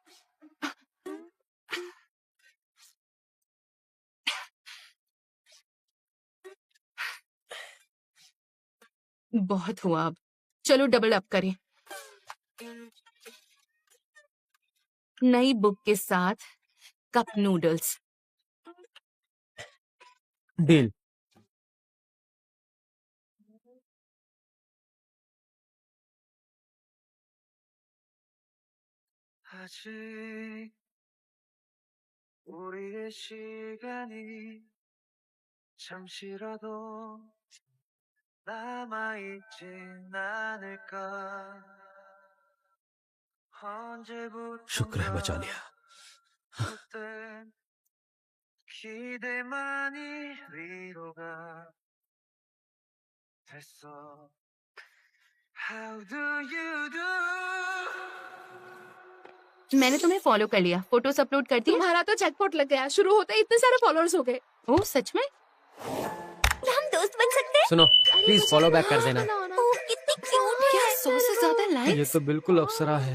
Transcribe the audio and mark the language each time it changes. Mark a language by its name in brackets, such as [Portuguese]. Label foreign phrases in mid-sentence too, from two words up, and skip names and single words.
[Hindi] बहुत हुआ अब, चलो [English] double up [Hindi] करें। नई बुक के साथ [English] cup noodles. [Hindi] डील। [Korean] 아직 우리의 시간이 잠시라도 남아있진 않을까 [Hindi] शुक्र है बचा [Korean] 언제부턴가 [Hindi] लिया। [Korean] 그땐 기대만이 위로가 됐어 [English] How do you do [Hindi] मैंने तुम्हें फॉलो कर लिया, फोटोज अपलोड कर दी। तुम्हारा तो जैकपॉट लग गया, शुरू होते ही इतने सारे फॉलोअर्स हो गए। ओह सच में? हम दोस्त बन सकते हैं? सुनो, प्लीज [English] follow back [Hindi] कर देना। ओह, कितनी क्यूट क्या है। 100 से ज्यादा ये लाइक्स? तो बिल्कुल अप्सरा है।